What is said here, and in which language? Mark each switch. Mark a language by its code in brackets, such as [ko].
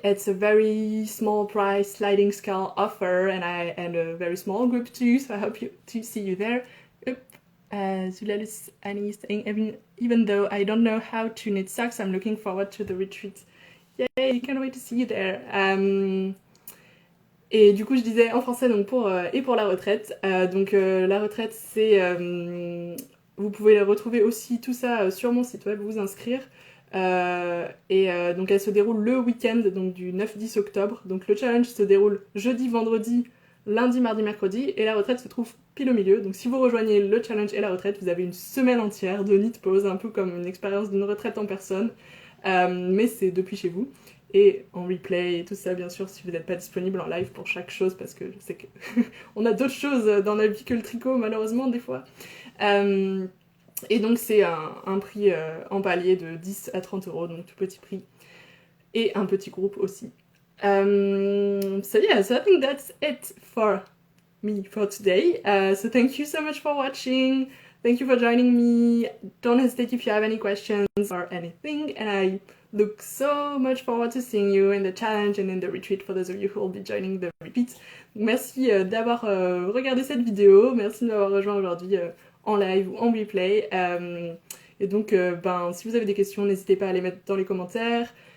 [en] It's a very small price sliding scale offer and a very small group too, so I hope to see you there. Zulalus Annie is saying, even though I don't know how to knit socks, I'm looking forward to the retreat. Yay, can't wait to see you there. [fr] Et du coup, je disais en français donc pour la retraite. La retraite, c'est... vous pouvez retrouver aussi tout ça sur mon site web, vous inscrire. Donc elle se déroule le week-end donc du 9-10 octobre. Donc le challenge se déroule jeudi, vendredi, lundi, mardi, mercredi, et la retraite se trouve pile au milieu. Donc si vous rejoignez le challenge et la retraite, vous avez une semaine entière de knit pause, un peu comme une expérience d'une retraite en personne, mais c'est depuis chez vous et en replay et tout ça, bien sûr, si vous n'êtes pas disponible en live pour chaque chose, parce que je sais que on a d'autres choses dans la vie que le tricot, malheureusement, des fois. Et donc c'est un prix en palier de 10 à 30 euros, donc tout petit prix, et un petit groupe aussi. [en] So I think that's it for me for today. So thank you so much for watching. Thank you for joining me. Don't hesitate if you have any questions or anything. And I look so much forward to seeing you in the challenge and in the retreat for those of you who will be joining the retreat. [fr] Merci d'avoir regardé cette vidéo. Merci de m'avoir rejoint aujourd'hui en live ou en replay. Et donc, si vous avez des questions, n'hésitez pas à les mettre dans les commentaires.